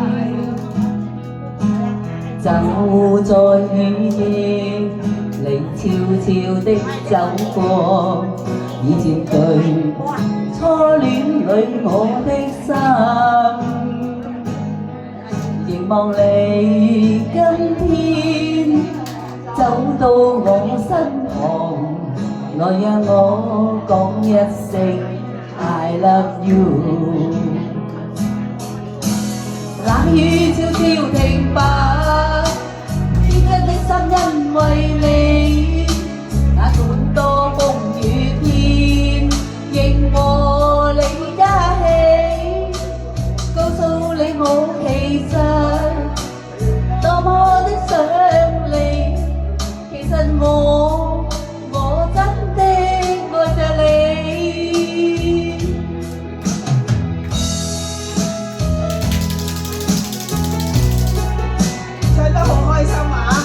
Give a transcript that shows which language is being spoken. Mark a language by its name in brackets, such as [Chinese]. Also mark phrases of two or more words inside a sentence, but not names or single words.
[Cantonese] 就在雨夜，你悄悄的走過，已佔據初戀裏我的心。凝望你今天走到我身旁，來讓我講一聲 [English] I love you。 [Cantonese] 冷雨悄悄停吧，天真的心因為你，那管多風雨天，仍和你一起，告訴你我其實多麼的想你，其實我真的愛着你。唱得好開心啊！